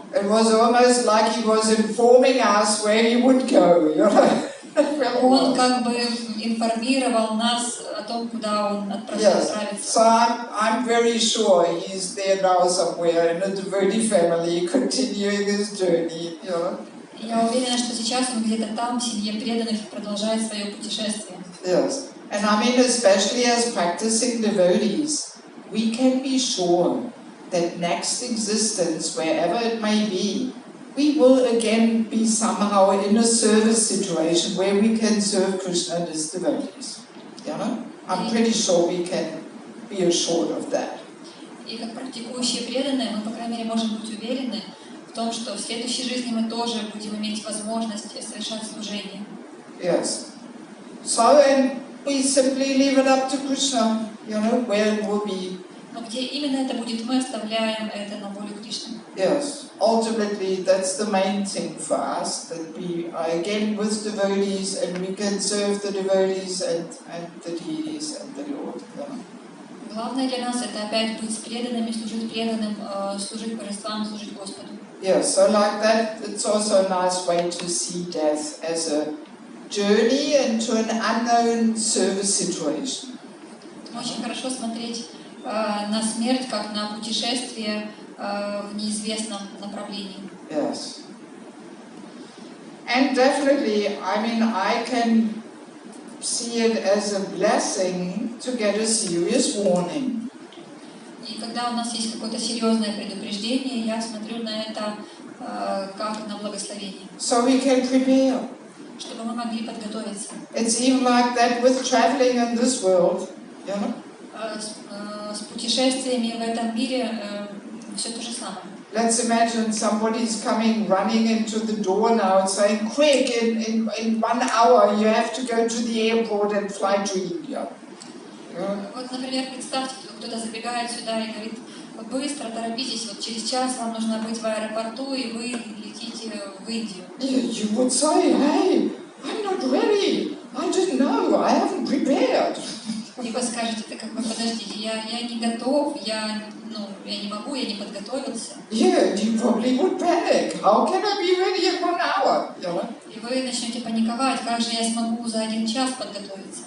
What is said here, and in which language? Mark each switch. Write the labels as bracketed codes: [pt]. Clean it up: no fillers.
[en] It was almost like he was informing us where he would go, [ru] Он как бы информировал нас о том, куда он отправится. [en] So I'm very sure he's there now somewhere in a devotee family, continuing his journey. [ru] Я уверена, что сейчас он где-то там, в семье преданных, продолжает свое путешествие. [en] Yes, and I mean, especially as practicing devotees, we can be sure that next existence, wherever it may be, we will again be somehow in a service situation where we can serve Krishna and his devotees. I'm pretty sure we can be assured of that. [ru] И как практикующие преданные, мы, по крайней мере, можем быть уверены в том, что в следующей жизни мы тоже будем иметь возможность совершать служение. [en] Yes. So, and we simply leave it up to Krishna, where it will be. [ru] Но где именно это будет, мы оставляем это на волю Кришны. [en] Yes, ultimately that's the main thing for us, that we are again with devotees and we can serve the devotees and the deities and the Lord. [ru] Главное для нас это опять быть преданными, служить преданным, служить божествам, служить Господу. [en] Yes, so like that, it's also a nice way to see death as a journey into an unknown service situation. [ru] Очень хорошо смотреть на смерть как на путешествие в неизвестном направлении. [en] Yes. And definitely, I mean, I can see it as a blessing to get a serious warning. [ru] И когда у нас есть какое-то серьезное предупреждение, я смотрю на это как на благословение. [en] So we can prepare. [ru] Чтобы мы могли подготовиться. [en] It's even like that with traveling in this world, you know? [ru] С путешествиями в этом мире все то же самое. [en] Let's imagine somebody's coming running into the door now and saying, quick, in 1 hour you have to go to the airport and fly to India. [ru] Вот, например, представьте, кто-то забегает сюда и говорит, быстро, торопитесь, вот через час вам нужно быть в аэропорту, и вы летите в Индию. [en] You would say, hey, I'm not ready. I didn't know. I haven't prepared. [ru] И вы скажете, это как бы, подождите, я не готов, я не могу, я не подготовился. [en] Yeah, you probably would panic. How can I be ready in 1 hour? You know? [ru] И вы начнете паниковать, как же я смогу за 1 час подготовиться.